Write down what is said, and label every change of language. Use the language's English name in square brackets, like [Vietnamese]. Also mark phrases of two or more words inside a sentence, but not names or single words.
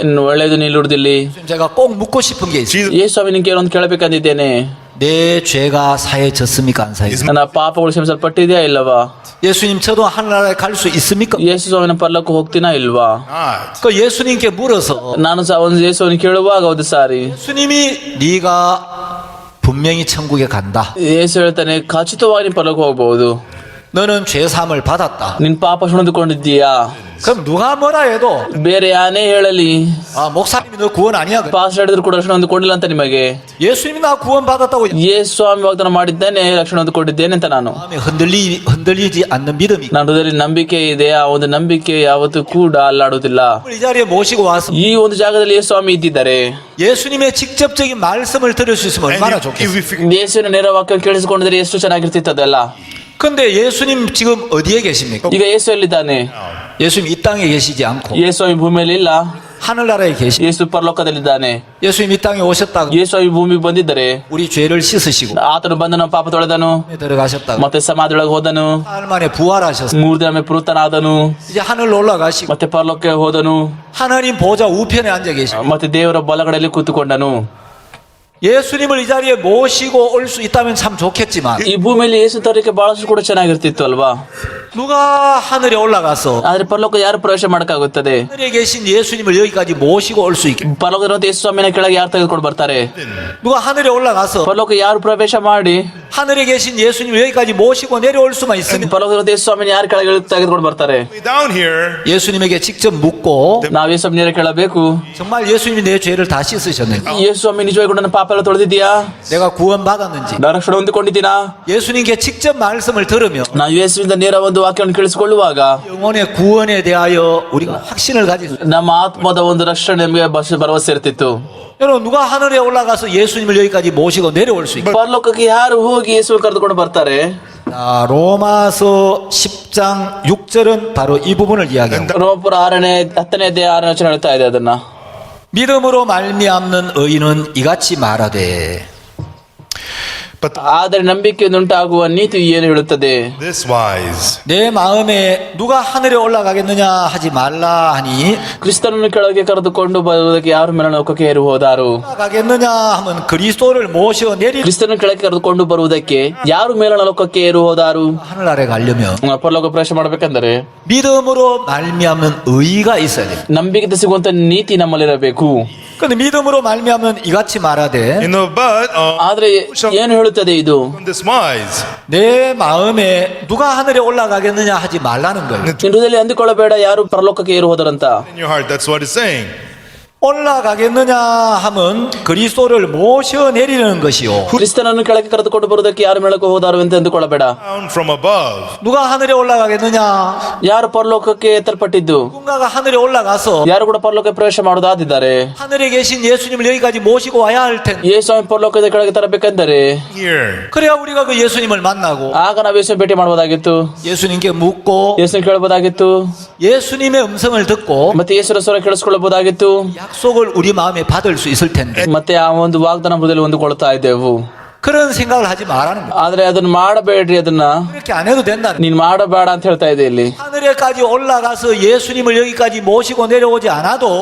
[Kannada] ಇನ್ನು ಒಳ್ಳೇದು ನಿಲ್ಲುವುದಿಲ್ಲಿ. [Korean] 예수님 제가 꼭 묻고 싶은 게 있어요. [Kannada] ಯೇಸು ಸ್ವಾಮಿ ನಿಮ್ಗೆ ಒಂದು ಕೇಳಬೇಕಂದಿದ್ದೇನೆ. [Korean] 내 죄가 사해졌습니까 안 사해졌습니까? [Kannada] ನನ್ನ ಪಾಪಗಳು ಕ್ಷಮಿಸಲ್ಪಟ್ಟಿದೆಯಾ ಇಲ್ಲವಾ? [Korean] 예수님 저도 하늘나라에 갈 수 있습니까? [Kannada] ಯೇಸು ಸ್ವಾಮಿನ ಪರಲೋಕ ಹೋಗ್ತೀನಾ ಇಲ್ವಾ? [English] Not. [Korean] 그 예수님께 물어서 [Kannada] ನಾನು ಸಹ ಒಂದು ಯೇಸುವನ್ನು ಕೇಳುವಾಗ ಒಂದು ಸಾರಿ [Korean] 예수님이 네가 분명히 천국에 간다. [Kannada] ಯೇಸು ಹೇಳ್ತಾನೆ ಖಚಿತವಾಗಿ ನೀನು ಪರಲೋಕ ಹೋಗಬಹುದು. [Korean] 너는 죄 사함을 받았다. [Kannada] ನಿನ್ ಪಾಪ ಹೊಂದಿಕೊಂಡಿದ್ದೀಯಾ? [Korean] 그럼 누가 뭐라 해도 [Kannada] ಬೇರೆ ಯಾನೇ ಹೇಳಲಿ, [Korean] 아 목사님이 너 구원 아니야. [Kannada] ಪಾಸ್ ಹೇಳಿದ್ರು ಕೂಡ ರಕ್ಷಣೆ ಹೊಂದಿಕೊಂಡಿಲ್ಲ ಅಂತ ನಿಮಗೆ. [Korean] 예수님이 나 구원 받았다고 [Kannada] ಯೇಸು ಸ್ವಾಮಿ ವಾಗ್ದಾನ ಮಾಡಿದ್ದೇನೆ, ರಕ್ಷಣೆ ಹೊಂದಿಕೊಂಡಿದ್ದೇನೆ ಅಂತ ನಾನು. [Korean] 마음에 흔들리지 않는 믿음이 [Kannada] ನನ್ನ ಹೃದಯದಲ್ಲಿ ನಂಬಿಕೆ ಇದೆ. ಆ ಒಂದು ನಂಬಿಕೆ ಯಾವತ್ತೂ ಕೂಡ ಅಲ್ಲಾಡುವುದಿಲ್ಲ. [Korean] 이 자리에 모시고 와서 [Kannada] ಈ ಒಂದು ಜಾಗದಲ್ಲಿ ಯೇಸು ಸ್ವಾಮಿ ಇದ್ದಿದ್ದಾರೆ. [Korean] 예수님의 직접적인 말씀을 들을 수 있으면 얼마나 [English] And [Korean] 좋겠어요. [English] if we [Kannada] ಯೇಸುವಿನ ನೇರ ವಾಕ್ಯ ಕೇಳಿಸಿಕೊಂಡಿದ್ರೆ ಎಷ್ಟು ಚೆನ್ನಾಗಿರ್ತಿತ್ತದಲ್ಲ. [Korean] 근데 예수님 지금 어디에 계십니까? [Kannada] ಈಗ ಯೇಸು ಎಲ್ಲಿದ್ದಾನೆ? [Korean] 예수님 이 땅에 계시지 않고 [Kannada] ಯೇಸು ಈ ಭೂಮಿಯಲ್ಲಿ ಇಲ್ಲ, [Korean] 하늘나라에 계시. [Kannada] ಯೇಸು ಪರಲೋಕದಲ್ಲಿದ್ದಾನೆ. [Korean] 예수님 이 땅에 오셨다고 [Kannada] ಯೇಸು ಈ ಭೂಮಿಗೆ ಬಂದಿದ್ದರೆ [Korean] 우리 죄를 씻으시고 [Kannada] ಆತನು ಬಂದನು, ಪಾಪ ತೊಳೆದನು, [Korean] 들어가셨다고 [Kannada] ಮತ್ತೆ ಸಮಾಧಿಯೊಳಗೆ ಹೋದನು, [Korean] 4일 만에 부활하셨어요. [Kannada] 3 ದಿನ ಪುನರುತ್ಥಾನನಾದನು, [Korean] 이제 하늘로 올라가시고 [Kannada] ಮತ್ತೆ ಪರಲೋಕಕ್ಕೆ ಹೋದನು, [Korean] 하나님 보좌 우편에 앉아 계시고 [Kannada] ಮತ್ತೆ ದೇವರ ಬಲಗಡೆಯಲ್ಲಿ ಕೂತುಕೊಂಡನು. [Korean] 예수님을 이 자리에 모시고 올 수 있다면 참 좋겠지만 [Kannada] ಈ ಭೂಮಿಯಲ್ಲಿ ಯೇಸು ತರಲಿಕ್ಕೆ ಬಹಳಷ್ಟು ಕೂಡ ಚೆನ್ನಾಗಿರ್ತಿತ್ತು ಅಲ್ವಾ? [Korean] 누가 하늘에 올라가서 [Kannada] ಆದ್ರೆ ಪರಲೋಕ ಯಾರು ಪ್ರವೇಶ ಮಾಡಕ್ಕಾಗುತ್ತದೆ? [Korean] 하늘에 계신 예수님을 여기까지 모시고 올 수 있게 [Kannada] ಪರಲೋಕದ ಯೇಸು ಸ್ವಾಮಿನ ಕೆಳಗೆ ಯಾರು ತೆಗೆದುಕೊಂಡು ಬರ್ತಾರೆ? [Korean] 누가 하늘에 올라가서 [Kannada] ಪರಲೋಕ ಯಾರು ಪ್ರವೇಶ ಮಾಡಿ [Korean] 하늘에 계신 예수님을 여기까지 모시고 내려올 수만 있으면 [Kannada] ಪರಲೋಕದ ಯೇಸು ಸ್ವಾಮಿನ ಯಾರು ಕೆಳಗೆ ತೆಗೆದುಕೊಂಡು ಬರ್ತಾರೆ? [English] Down here, [Korean] 예수님에게 직접 묻고 [Kannada] ನಾವು ಯೇಸು ಸ್ವಾಮಿನ ಕೇಳಬೇಕು. [Korean] 정말 예수님이 내 죄를 다 씻으셨는지, [Kannada] ಯೇಸು ಸ್ವಾಮಿ ನಿಜವಾಗಿ ನನ್ನ ಪಾಪ ಎಲ್ಲ ತೊಳೆದಿದ್ಯಾ? [Korean] 내가 구원받았는지, [Kannada] ನಾನು ರಕ್ಷಣೆ ಹೊಂದಿಕೊಂಡಿದ್ದೀನಾ? [Korean] 예수님께 직접 말씀을 들으며 [Kannada] ನಾವು ಯೇಸುವಿಂದ ನೇರ ಒಂದು ವಾಕ್ಯವನ್ನು ಕೇಳಿಸಿಕೊಳ್ಳುವಾಗ [Korean] 영혼의 구원에 대하여 우리가 확신을 가질 수 있어요. [Kannada] ನಮ್ಮ ಆತ್ಮದ ಒಂದು ರಕ್ಷಣೆ ನಮಗೆ ಭರವಸೆ ಇರ್ತಿತ್ತು. [Korean] 여러분, 누가 하늘에 올라가서 예수님을 여기까지 모시고 내려올 수 있고? [Kannada] ಪರಲೋಕಕ್ಕೆ ಯಾರು ಹೋಗಿ ಯೇಸು ಕರೆದುಕೊಂಡು ಬರ್ತಾರೆ? [Korean] 자, 로마서 10장 6절은 바로 이 부분을 이야기합니다. [Kannada] ರೋಮಪುರ 10ನೇ ಅಧ್ಯಾಯ 6ನೇ ವಚನ ಹೇಳ್ತಾ ಇದೆ ಅದನ್ನ. [Korean] 믿음으로 말미암는 의인은 이같이 말하되 [English] but [Kannada] ಆದರೆ ನಂಬಿಕೆಯಿಂದುಂಟಾಗುವ ನೀತಿ ಏನು ಹೇಳುತ್ತದೆ? [English] this wise. [Korean] 내 마음에 누가 하늘에 올라가겠느냐 하지 말라 하니, [Kannada] ಕ್ರಿಸ್ತನನ್ನು ಕೆಳಗೆ ಕರೆದುಕೊಂಡು ಬರುವುದಕ್ಕೆ ಯಾರು ಮೇಲೋಕಕ್ಕೆ ಏರಿ ಹೋದಾರು? [Korean] 올라가겠느냐 하면 그리스도를 모셔 내리 [Kannada] ಕ್ರಿಸ್ತನನ್ನು ಕೆಳಗೆ ಕರೆದುಕೊಂಡು ಬರುವುದಕ್ಕೆ ಯಾರು ಮೇಲೋಕಕ್ಕೆ ಏರಿ ಹೋದಾರು? [Korean] 하늘 아래 가려면 [Kannada] ಪರಲೋಕ ಪ್ರವೇಶ ಮಾಡಬೇಕೆಂದರೆ [Korean] 믿음으로 말미암는 의가 있어야 돼. [Kannada] ನಂಬಿಕೆ ಸಿಗುವಂತ ನೀತಿ ನಮ್ಮಲ್ಲಿರಬೇಕು. [Korean] 근데 믿음으로 말미암는 이같이 말하되 [English] But [Kannada] ಆದ್ರೆ ಏನು ಹೇಳುತ್ತದೆ ಇದು? [English] this wise. [Korean] 내 마음에 누가 하늘에 올라가겠느냐 하지 말라는 거예요. [Kannada] ನಿನ್ನ ಹೃದಯದಲ್ಲಿ ಅಂದುಕೊಳ್ಳಬೇಡ ಯಾರು ಪರಲೋಕಕ್ಕೆ ಏರಿ ಹೋದರಂತ. [English] In your heart, that's what it's saying. [Korean] 올라가겠느냐 하면 그리스도를 모셔 내리는 것이요. [Kannada] ಕ್ರಿಸ್ತನನ್ನು ಕೆಳಗೆ ಕರೆದುಕೊಂಡು ಬರುವುದಕ್ಕೆ ಯಾರು ಮೇಲಕ್ಕೆ ಹೋದಾರು ಅಂತ ಅಂದುಕೊಳ್ಳಬೇಡ. [English] Down from above. [Korean] 누가 하늘에 올라가겠느냐? [Kannada] ಯಾರು ಪರಲೋಕಕ್ಕೆ ಎತ್ತಲ್ಪಟ್ಟಿದ್ದು? [Korean] 누군가가 하늘에 올라가서 [Kannada] ಯಾರು ಕೂಡ ಪರಲೋಕಕ್ಕೆ ಪ್ರವೇಶ ಮಾಡೋದಾದಿದ್ದಾರೆ. [Korean] 하늘에 계신 예수님을 여기까지 모시고 와야 할 텐데, [Kannada] ಯೇಸು ಪರಲೋಕದ ಕೆಳಗೆ ತರಬೇಕೆಂದರೆ [English] Here. [Korean] 그래야 우리가 그 예수님을 만나고 [Kannada] ಆಗ ನಾವು ಯೇಸು ಭೇಟಿ ಮಾಡಬಹುದಾಗಿತ್ತು. [Korean] 예수님께 묻고 [Kannada] ಯೇಸು ಕೇಳಬಹುದಾಗಿತ್ತು. [Korean] 예수님의 음성을 듣고 [Kannada] ಮತ್ತೆ ಯೇಸುರ ಸ್ವರ ಕೇಳಿಸ್ಕೊಳ್ಳಬಹುದಾಗಿತ್ತು. [Korean] 약속을 우리 마음에 받을 수 있을 텐데, [Kannada] ಮತ್ತೆ ಆ ಒಂದು ವಾಗ್ದಾನ ಹೃದಯದಲ್ಲಿ ಹೊಂದಿಕೊಳ್ತಾ ಇದ್ದೆವು. [Korean] 그런 생각을 하지 말라는 거예요. [Kannada] ಆದ್ರೆ ಅದನ್ನ ಮಾಡಬೇಡ್ರಿ, ಅದನ್ನ [Korean] 그렇게 안 해도 된다는 거예요. [Kannada] ನೀನ್ ಮಾಡಬೇಡ ಅಂತ ಹೇಳ್ತಾ ಇದೆ ಇಲ್ಲಿ. [Korean] 하늘에까지 올라가서 예수님을 여기까지 모시고 내려오지 않아도